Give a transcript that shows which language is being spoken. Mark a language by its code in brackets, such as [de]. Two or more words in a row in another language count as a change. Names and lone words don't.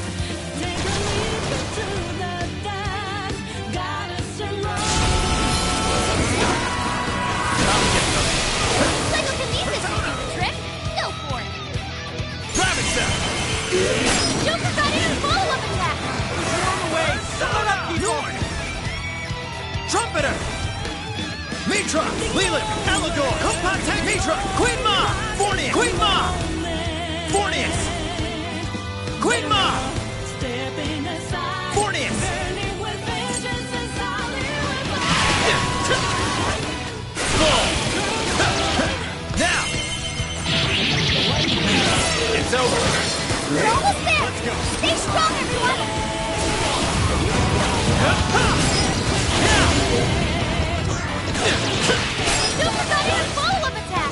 [en] Take a leap into the dance. Got us a Psychokinesis may do the trick. Go for it. Gravity Cell! Joker got in a follow-up attack. Get on the way! Load up, people! Trumpeter! Mitra! Leland! Allegor! Compatec! Mitra! Queen Ma! Fornius! Queen Ma! Fornius! Queen Ma! Fornius! Now! It's over! We're almost there! Let's go! Stay strong, everyone! Joker got in a follow-up attack!